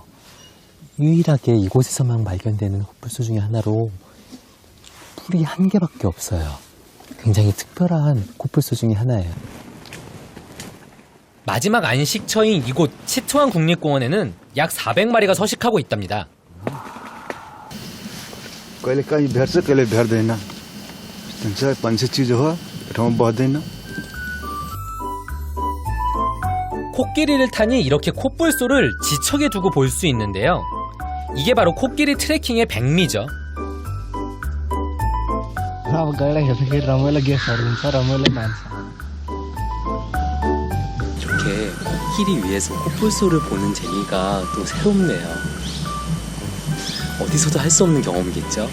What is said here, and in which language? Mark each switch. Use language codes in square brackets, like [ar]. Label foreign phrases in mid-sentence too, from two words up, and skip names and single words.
[ko] 유일하게 이곳에서만 발견되는 코뿔소 중에 하나로 뿔이 한 개밖에 없어요. 굉장히 특별한 코뿔소 중에 하나예요. 마지막 안식처인 이곳 치트완 국립공원에는 약 400마리가 서식하고 있답니다. [ne] कहिले कहीँ भेट्छ कहिले भेट्दैन हुन्छ पंछी चिज हो ठाउँमा बस्दैन [ko] 코끼리를 타니 이렇게 코뿔소를 지척에 두고 볼 수 있는데요. 이게 바로 코끼리 트레킹의 백미죠. [ne] अब गएर हेर्दाखेरि रमाइलो गेस्टहरू हुन्छ रमाइलो मान्छ [ko] 이렇게 코끼리 위에서 코뿔소를 보는 재미가 또 새롭네요. 어디서도 할 수 없는 경험이겠죠?